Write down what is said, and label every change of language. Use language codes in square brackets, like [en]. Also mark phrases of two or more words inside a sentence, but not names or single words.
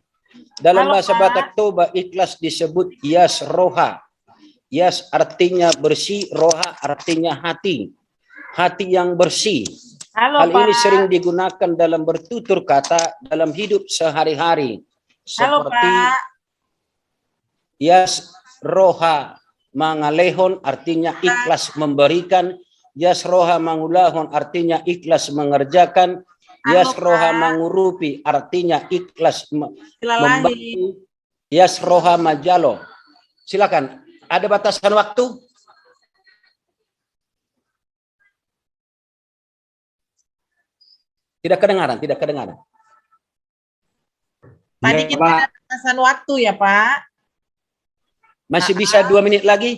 [id] Dalam bahasa Batak Toba, ikhlas disebut [bbc] yas roha. [id] Yas artinya bersih, roha artinya hati. Hati yang bersih. Hal ini sering digunakan dalam bertutur kata dalam hidup sehari-hari. Seperti [bbc] yas roha mangalehon [id] artinya ikhlas memberikan, [bbc] yas roha mangulahon [id] artinya ikhlas mengerjakan, [bbc] yas roha mangurupi [id] artinya ikhlas membantu, [bbc] yas roha majalo. [id] Silakan, ada batasan waktu? Tidak kedengaran, tidak kedengaran. Tadi kita ada batasan waktu ya Pak. Masih bisa 2 menit lagi?